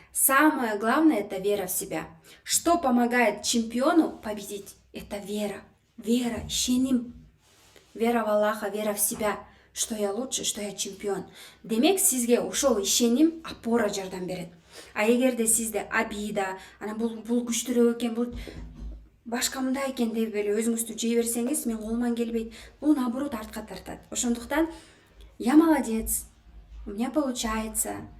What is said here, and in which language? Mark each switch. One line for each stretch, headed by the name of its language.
Russian: Самое главное это вера в себя. Что помогает чемпиону победить? Это вера. Вера,
Kyrgyz: ишеним.
Russian: Вера в Аллаха, вера в себя. Что я лучше, что я чемпион.
Kyrgyz: Демек сизге ошол ишеним опора жардам берет. А эгерде сизде обида, анан бул күчтүүрөөк экен, бул башка мындай экен деп эле өзүңүздү жей берсеңиз, мен колуман келбейт. Бул наоборот артка тартат. Ошондуктан
Russian: я молодец, у меня получается.